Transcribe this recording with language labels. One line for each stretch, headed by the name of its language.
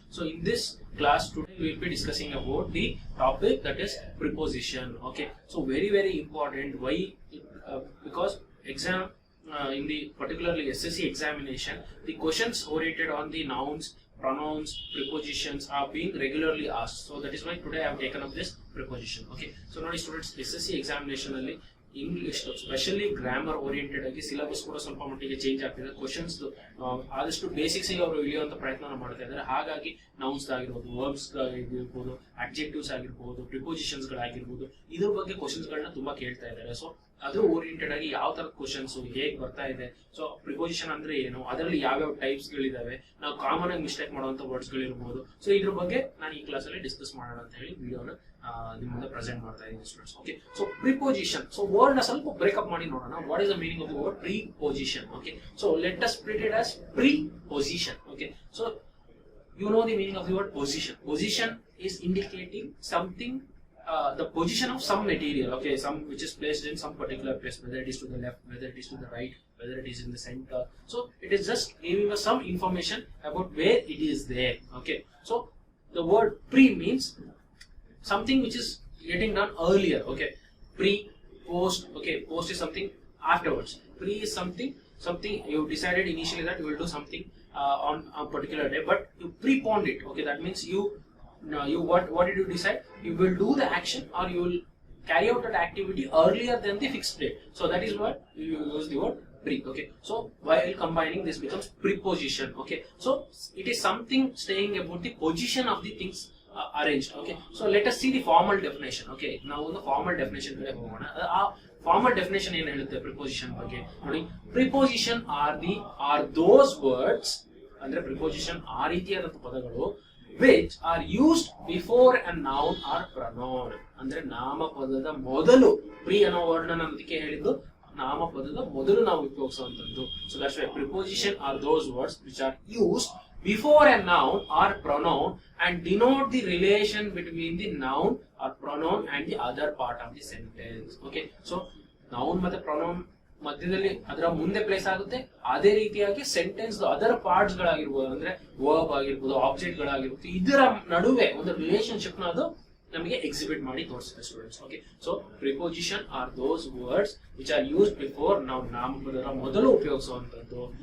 English: So in this class today we will be discussing about the topic that is preposition. Okay, so very important. Why? Because exam in the particularly SSC examination, the questions oriented on the nouns, pronouns, prepositions are being regularly asked. So that is why today I have taken up this preposition.
Kannada: Okay, so now students, SSC examination alli English specially grammar oriented ಆಗಿ syllabus ಕೂಡ ಸ್ವಲ್ಪ ಮಟ್ಟಿಗೆ change ಆಗ್ತಿದೆ. Questions ಆದಷ್ಟು basics ಅವರು ಇಳಿಯುವಂತ ಪ್ರಯತ್ನ ಮಾಡ್ತಾ ಇದ್ದಾರೆ. ಹಾಗಾಗಿ ನೌನ್ಸ್ ಆಗಿರ್ಬೋದು, ವರ್ಬ್ಸ್ ಆಗಿರ್ಬೋದು, ಅಡ್ಜೆಕ್ಟಿವ್ಸ್ ಆಗಿರ್ಬೋದು, ಪ್ರಿಪೋಸಿಷನ್ಸ್ ಗಳಾಗಿರ್ಬೋದು, ಇದ್ರ ಬಗ್ಗೆ ಕ್ವಶನ್ಸ್ ಗಳನ್ನ ತುಂಬಾ ಕೇಳ್ತಾ ಇದ್ದಾರೆ. ಸೊ ಅದು ಓರಿಯೆಂಟೆಡ್ ಆಗಿ ಯಾವ ತರ ಕ್ವಶನ್ಸ್ ಹೇಗೆ ಬರ್ತಾ ಇದೆ, ಸೊ ಪ್ರಿಪೋಸಿಷನ್ ಅಂದ್ರೆ ಏನು, ಅದರಲ್ಲಿ ಯಾವ್ಯಾವ ಟೈಪ್ಸ್ ಗಳಿದಾವೆ, ನಾವು ಕಾಮನ್ ಆಗಿ ಮಿಸ್ಟೇಕ್ ಮಾಡುವಂತ ವರ್ಡ್ಸ್ ಗಳಿರ್ಬೋದು. ಸೊ ಇದ್ರ ಬಗ್ಗೆ ನಾನು ಈ ಕ್ಲಾಸ್ ಅಲ್ಲಿ ಡಿಸ್ಕಸ್ ಮಾಡೋಣ ಅಂತ ಹೇಳಿ ವಿಡಿಯೋನ ನಿಮ್ಮ ಮುಂದೆ ಪ್ರೆಸೆಂಟ್ ಮಾಡ್ತಾ ಇದ್ದೀನಿ students.
English: okay, so preposition,
Kannada: so word ನ ಸ್ವಲ್ಪ ಬ್ರೇಕಪ್ ಮಾಡಿ ನೋಡೋಣ.
English: What is the meaning of the word preposition? Okay, so let us split it as preposition. Okay, so you know the meaning of the word position. Position is indicating something, the position of some material, okay, some which is placed in some particular place, whether it is to the left, whether it is to the right, whether it is in the center. So it is just giving us some information about where it is there. Okay, so the word pre means something which is getting done earlier. Okay, pre, post. Okay, post is something afterwards. Pre is something you decided initially that you will do something on a particular day, but you preponed it. Okay, that means you what did you decide? You will do the action or you will carry out that activity earlier than the fixed date. So that is what you use the word pre. Okay, so while combining this becomes preposition. Okay, so it is something saying about the position of the things arranged. Okay, so let us see the formal definition. Okay, now the formal definition
Kannada: kade hogona. Formal definition ಏನು ಹೇಳುತ್ತೆ preposition ಬಗ್ಗೆ ನೋಡಿ.
English: preposition are those words,
Kannada: ಅಂದ್ರೆ preposition ಆ ರೀತಿಯಾದಂತಹ ಪದಗಳು
English: which are used before a noun or pronoun,
Kannada: ಅಂದ್ರೆ ನಾಮಪದದ ಮೊದಲು. ಪ್ರಿ ಅನ್ನೋ ವರ್ಡ್ ನಾನು ಅದಕ್ಕೆ ಹೇಳಿದ್ದು ನಾಮಪದದ ಮೊದಲು ನಾವು ಉಪಯೋಗಿಸುವಂತದ್ದು.
English: So that's why preposition are those words which are used before a noun or pronoun and denote the relation between the noun or pronoun and the other part of the sentence.
Kannada: Okay, so noun ಮತ್ತೆ pronoun ಮಧ್ಯದಲ್ಲಿ ಅದರ ಮುಂದೆ place ಆಗುತ್ತೆ. ಅದೇ ರೀತಿಯಾಗಿ sentence other parts ಗಳಾಗಿರ್ಬೋದು, ಅಂದ್ರೆ verb ಆಗಿರ್ಬೋದು, object ಗಳಾಗಿರ್ಬೋದು, ಇದರ ನಡುವೆ ಒಂದು ರಿಲೇಶನ್ಶಿಪ್ ನ ಅದು ನಮಗೆ ಎಕ್ಸಿಬಿಟ್ ಮಾಡಿ ತೋರಿಸುತ್ತೆ students.
English: okay, so preposition are those words which are used before,
Kannada: ನಾವು ನಾಮಪದರ ಮೊದಲು ಉಪಯೋಗಿಸುವಂತದ್ದು.